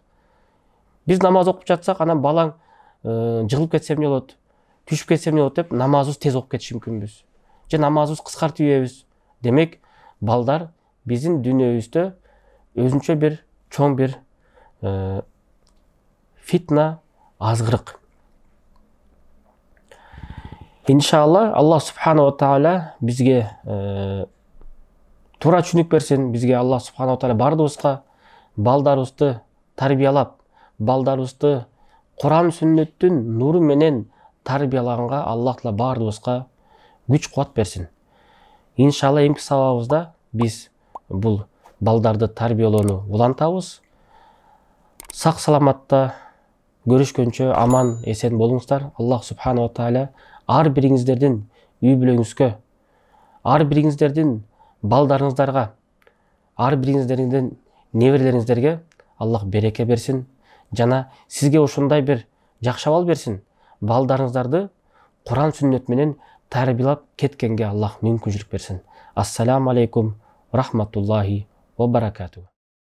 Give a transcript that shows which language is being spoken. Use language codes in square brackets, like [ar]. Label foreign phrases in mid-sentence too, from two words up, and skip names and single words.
[ky] Биз намаз окуп жатсак, анан балаң жыгылып кетсе эмне болот, түшүп кетсе эмне болот деп намазыбыз тез окуп кетиши мүмкүнбүз. Же намазыбыз кыскартып ийбейбиз. Демек, балдар биздин дүйнөбүздө өзүнчө бир чоң бир фитна, азгырык. Иншалла, Аллах субхана ва тааля бизге туура түшүнүк берсин. Бизге Аллах субхана ва тааля бардыбызга балдарыбызды тарбиялап, балдарыбызды Куран сүннөттүн нуру менен тарбиялаганга Аллах Таала бардыбызга күч кубат берсин. Иншалла, эмки сабагыбызда биз бул балдарды тарбиялоону улантабыз. Сак саламатта көрүшкөнчө аман эсен болуңуздар. Аллах субхана ва тааля ар бириңиздердин үй бүлөңүзгө, ар бириңиздердин балдарыңыздарга, ар бириңиздердин неберелериңиздерге Аллах береке берсин. Жана сизге ошондой бир жакшы абал берсин. Балдарыңыздарды Куран сүннөт менен тарбиялап кеткенге Аллах мүмкүнчүлүк берсин. [ar] السلام عليكم رحمة الله وبركاته.